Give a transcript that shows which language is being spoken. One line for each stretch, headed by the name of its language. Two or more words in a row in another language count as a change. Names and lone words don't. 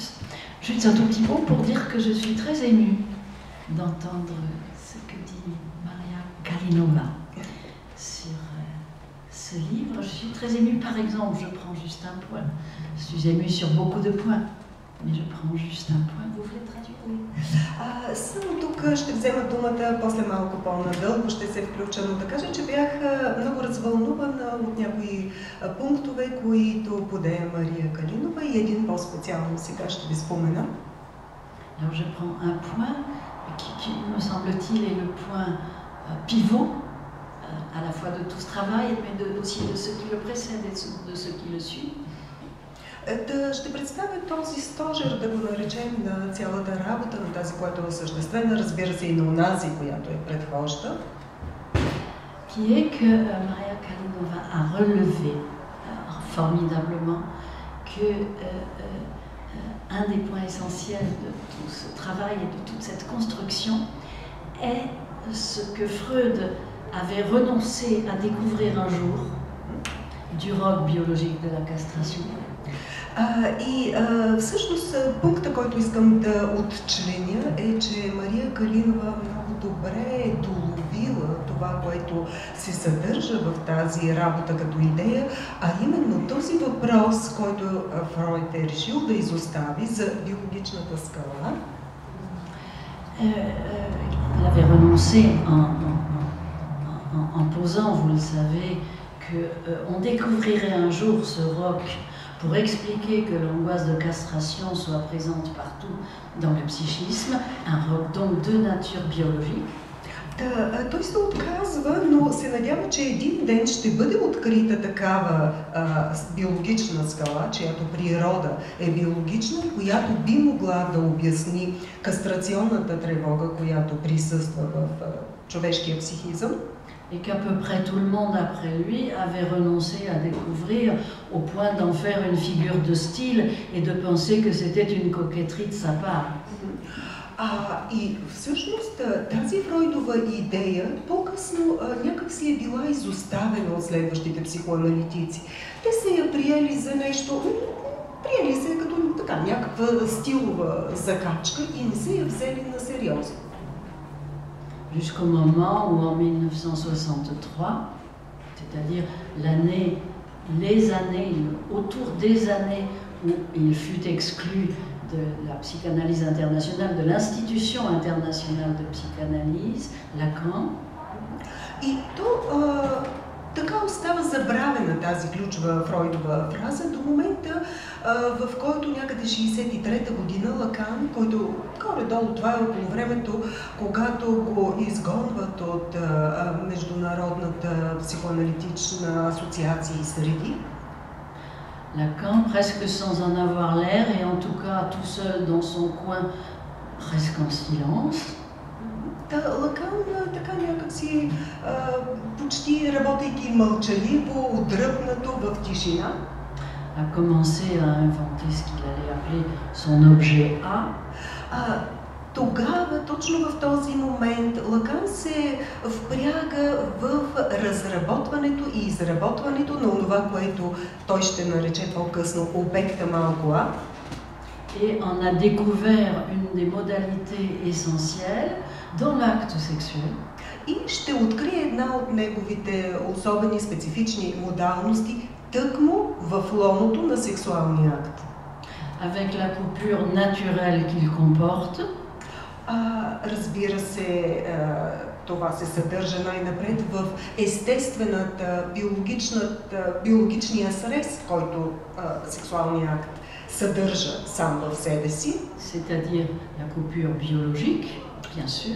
French: Juste un tout petit mot pour dire que je suis très émue d'entendre ce que dit Maria Kalinova sur ce livre. Je suis très émue, par exemple, je prends juste un point, je suis émue sur beaucoup de points. Mais je prends juste un point. Vous voulez traduire? Oui.
Bulgarian: Само тук ще взема думата, после малко по-надълго ще се включа, но да кажа, че бях много развълнувана от някои пунктове, които подея Мария Калинова и един по-специално сега ще ви спомена.
French: Alors je prends un point qui me semble-t-il est le point pivot à la fois de tout ce travail, mais aussi de ce qui le précède et de ce qui le suit.
Bulgarian: Ще представя този стожер, да го наречем, на цялата работа, на тази, която е осъществена, разбира се и на онази, която е предхожда.
French: Qui est que Maria Kalinova a relevé formidablement que un des points essentiels de tout ce travail et de toute cette construction est ce que Freud avait renoncé à découvrir un jour du roc biologique de la castration.
Bulgarian: И всъщност пункта, който искам да отчленя е, че Мария Калинова много добре е доловила това, което се съдържа в тази работа като идея, а именно този въпрос, който Фройд е решил да изостави за биологичната скала.
French: Il avait renoncé en posant, vous le savez, qu'on découvrirait un jour ce roc pour expliquer que l'angoisse de castration soit présente partout dans le psychisme, un roc donc de nature biologique.
Bulgarian: Той се отказва, но се надява, че един ден ще бъде открита такава биологична скала, чиято природа е биологична и която би могла да обясни кастрационната тревога, която присъства в човешкия психизъм.
French: Et qu'à peu près tout le monde après lui avait renoncé à découvrir au point d'en faire une figure de style et de penser que c'était une coquetterie de sa part.
Bulgarian: И всъщност тази Фройдова идея по-късно някак си е била изоставена от следващите психоаналитици. Те са я приели за нещо, приели се като така, някаква стилова закачка и не са я взели на сериозно.
French: Jusqu'au moment où en 1963, c'est-à-dire les années, autour des années où il fut exclu de la psychanalyse internationale, de l'institution internationale de psychanalyse, Lacan.
Bulgarian: И то така остава забравена тази ключова Фройдова фраза до момента, в който някъде 63-та година Лакан, който горе-долу това е около времето, когато го изгонват от Международната психоаналитична асоциация и среди.
French: Lacan, presque sans en avoir l'air, et en tout cas tout seul dans son coin, presque en silence.
Bulgarian: Лакан така някакси почти работейки мълчаливо, отдръпнато в тишина,
French: a commencé à inventer ce qu'il allait appeler son objet A.
Bulgarian: Тогава, точно в този момент, Лакан се впряга в разработването и изработването на това, което той ще нарече по-късно обекта малко А.
French: Et on a découvert une des modalités essentielles dans l'acte sexuel.
Bulgarian: И ще открие една от неговите особени специфични модалности тъкмо в лоното на сексуалния акт.
French: Avec la coupure naturelle qu'il comporte.
Bulgarian: Разбира се, това се съдържа най-напред в естествената, биологичния срез, който сексуалният акт съдържа сам в себе си.
French: C'est-à-dire la coupure biologique, bien sûr.